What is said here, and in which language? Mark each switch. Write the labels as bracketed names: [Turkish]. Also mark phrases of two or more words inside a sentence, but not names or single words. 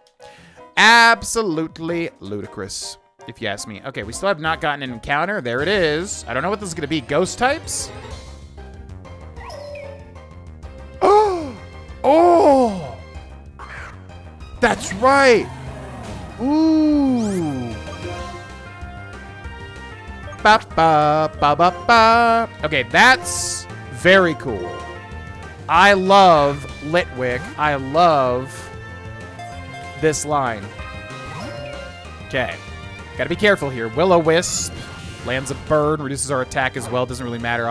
[English] Absolutely ludicrous, if you ask me. Okay, we still have not gotten an encounter. There it is. I don't know what this is going to be. Ghost types? Oh! That's right! Ooh! Ba ba ba ba ba. Okay, that's very cool. I love Litwick. I love this line. Okay. Gotta be careful here. Will-O-Wisp lands a burn, reduces our attack as well. Doesn't really matter.